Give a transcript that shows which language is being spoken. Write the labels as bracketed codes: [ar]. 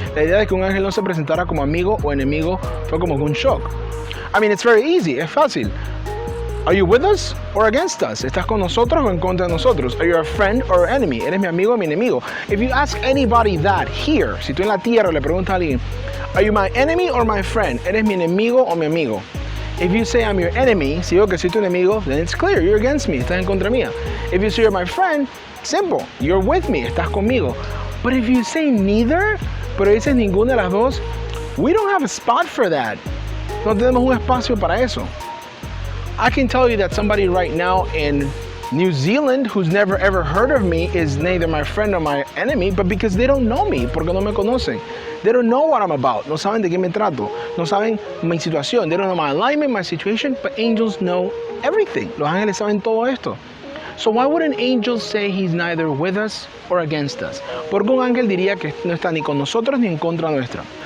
[es] La idea de que un ángel no se presentara como amigo o enemigo fue como un shock. [en] I mean, it's very easy, [es] es fácil. [en] Are you with us or against us? [es] ¿Estás con nosotros o en contra de nosotros? [en] Are you a friend or enemy? [es] ¿Eres mi amigo o mi enemigo? [en] If you ask anybody that here, [es] si tú en la tierra le preguntas a alguien, [en] are you my enemy or my friend? [es] ¿Eres mi enemigo o mi amigo? [en] If you say I'm your enemy, [es] si digo que soy tu enemigo, [en] then it's clear, you're against me, [es] estás en contra mía. [en] If you say you're my friend, simple, you're with me, [es] estás conmigo. [en] But if you say neither, [es] pero dices ninguna de las dos, [en] we don't have a spot for that. [es] No tenemos un espacio para eso. [en] I can tell you that somebody right now in New Zealand who's never ever heard of me is neither my friend or my enemy, but because they don't know me, [es] porque no me conocen. [en] They don't know what I'm about. [es] No saben de qué me trato. No saben mi situación. [en] They don't know my alignment, my situation, but angels know everything. [es] Los ángeles saben todo esto. [en] So why would an angel say he's neither with us or against us? [es] Porque un ángel diría que no está ni con nosotros ni en contra nuestra.